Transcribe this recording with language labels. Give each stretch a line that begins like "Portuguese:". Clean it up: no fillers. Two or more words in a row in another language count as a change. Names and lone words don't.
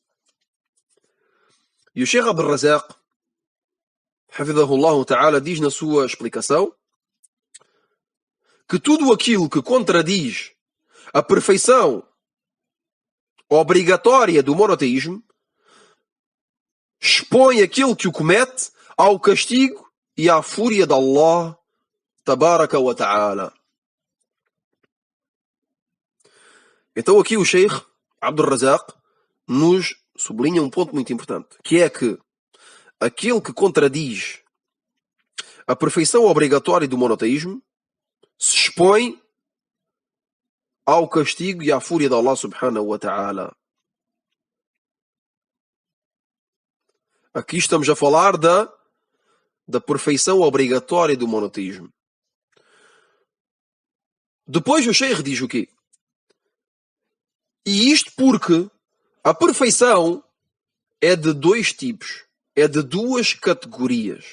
Portuguese: E o Sheikh Abdul Razak,
Arabic: حفظه الله تعالى,
Portuguese: diz na sua explicação que tudo aquilo que contradiz a perfeição obrigatória do monoteísmo expõe aquilo que o comete ao castigo e à fúria de Allah
Arabic: تبارك وتعالى.
Portuguese: Então aqui o Sheikh Abdul Razak nos sublinha um ponto muito importante, que é que aquele que contradiz a perfeição obrigatória do monoteísmo se expõe ao castigo e à fúria de Allah
Arabic: سبحانه وتعالى.
Portuguese: Aqui estamos a falar da perfeição obrigatória do monoteísmo. Depois o Sheikh diz o quê? E isto porque a perfeição é de dois tipos, é de duas categorias.